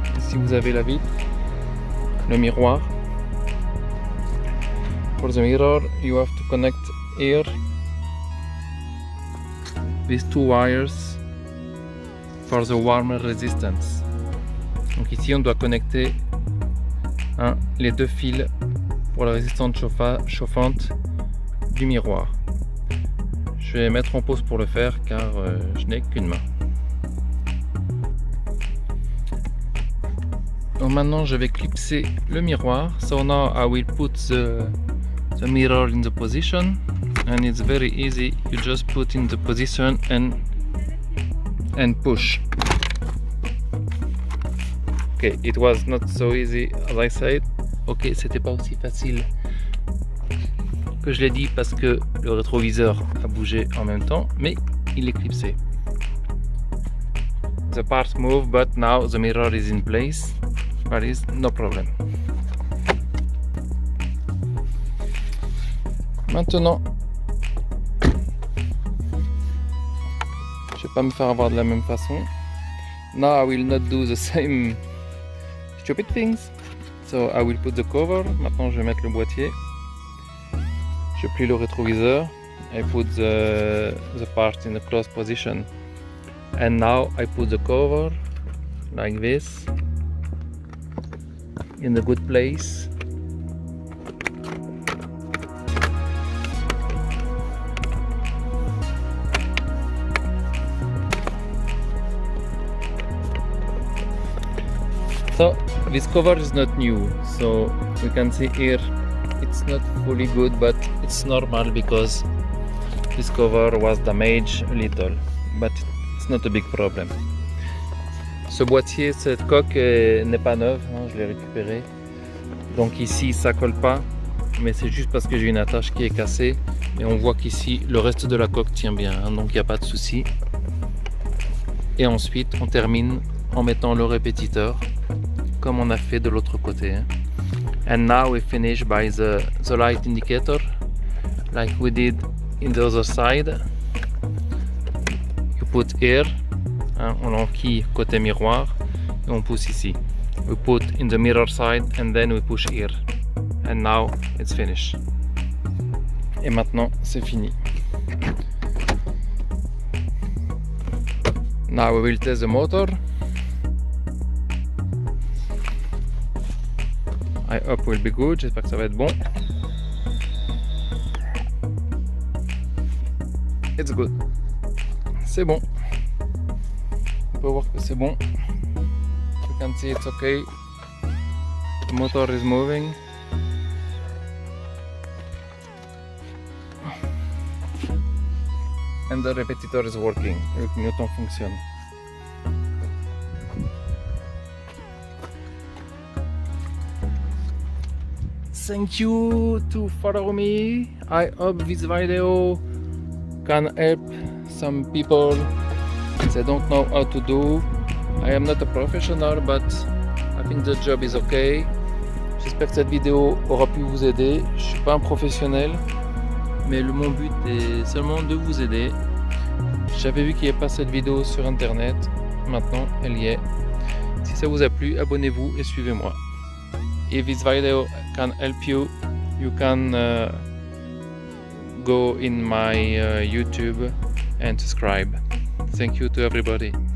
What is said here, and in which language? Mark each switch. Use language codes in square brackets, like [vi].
[fr] Ici vous avez la vitre, le miroir. [en] For the mirror you have to connect here these two wires for the warmer resistance. [fr] Donc ici on doit connecter les deux fils pour la résistance chauffante du miroir. Je vais mettre en pause pour le faire car je n'ai qu'une main. Donc maintenant je vais clipser le miroir. [en] So now I will put the mirror in the position, and it's very easy. You just put in the position and push. Okay, it was not so easy as I said. [fr] Ok, c'était pas aussi facile que je l'ai dit parce que le rétroviseur a bougé en même temps, mais il est clipsé. [en] The parts move, but now the mirror is in place. There is no problem. [fr] Maintenant, je vais pas me faire avoir de la même façon. [en] Now I will not do the same stupid things. So I will put the cover. [fr] Maintenant je vais mettre le boîtier. Je plie le rétroviseur. [en] I put the part in the closed position. And now I put the cover like this in the good place. So this cover is not new, so we can see here it's not fully good, but it's normal because this cover was damaged a little, but it's not a big problem. [fr] Ce boîtier, cette coque n'est pas neuve, je l'ai récupéré. Donc ici ça colle pas, mais c'est juste parce que j'ai une attache qui est cassée. Et on voit qu'ici le reste de la coque tient bien, donc il n'y a pas de souci. Et ensuite on termine en mettant le répétiteur, comme on a fait de l'autre côté. [en] And now we finish by the light indicator, like we did in the other side. You put here. [fr] On l'enquille côté miroir et on pousse ici. [en] We put in the mirror side and then we push here. And now it's finished. [fr] Et maintenant c'est fini. [en] Now we will test the motor. I hope will be good. [fr] J'espère que ça va être bon. [en] It's good. [fr] C'est bon. On peut voir que c'est bon. [en] You can see it's okay. The motor is moving. And the repetitor is working. [fr] Le clignotant fonctionne. [en] thank you to follow me. I hope this video can help some people they don't know how to do. I am not a professional, but I think the job is okay. [fr] J'espère que cette vidéo aura pu vous aider. Je suis pas un professionnel, mais mon but est seulement de vous aider. J'avais vu qu'il n'y avait pas cette vidéo sur internet, maintenant elle y est. Si ça vous a plu, abonnez-vous et suivez-moi. [en] If this video can help you, you can go in my YouTube and subscribe. Thank you to everybody.